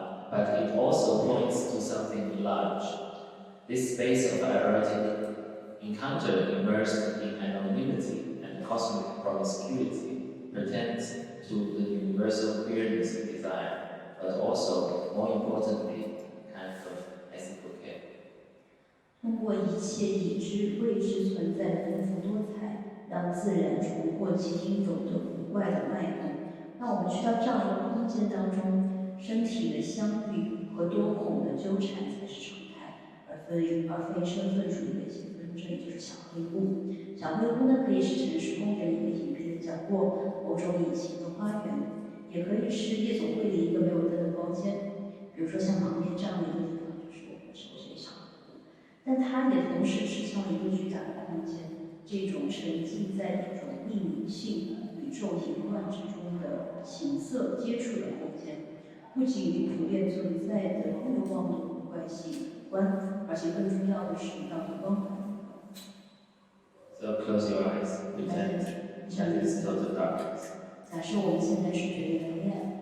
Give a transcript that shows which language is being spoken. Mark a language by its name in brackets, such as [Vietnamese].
[English] But it also points to something large. This space of erotic encounter immersed in anonymity and cosmic promiscuity pretends to the universal queerness of desire, but also, more importantly, kind of ethical care. [Chinese] 通过一切已知未知存在的丰富多彩，让自然重获其听懂的古怪的脉动。当我们去到这样一个空间当中，身体的相遇和多孔的纠缠才是常态，而非身份主义的一些纷争，也就是小黑屋。小黑屋呢，可以是城市公园一个隐蔽的角落，某种隐形的花园，也可以是夜总会里一个没有灯的包间。比如说像旁边这样的一个地方，就是我们说是小黑屋。但它也同时指向了一个巨大的空间，这种沉浸在这种匿名性、宇宙淫乱之中的形色接触的空间，不仅与普遍存在的欲望的古怪性有关，而且更重要的是道德光环。 [English] So close your eyes, pretend that is total darkness. [Chinese] 假设我们现在是绝对的黑暗。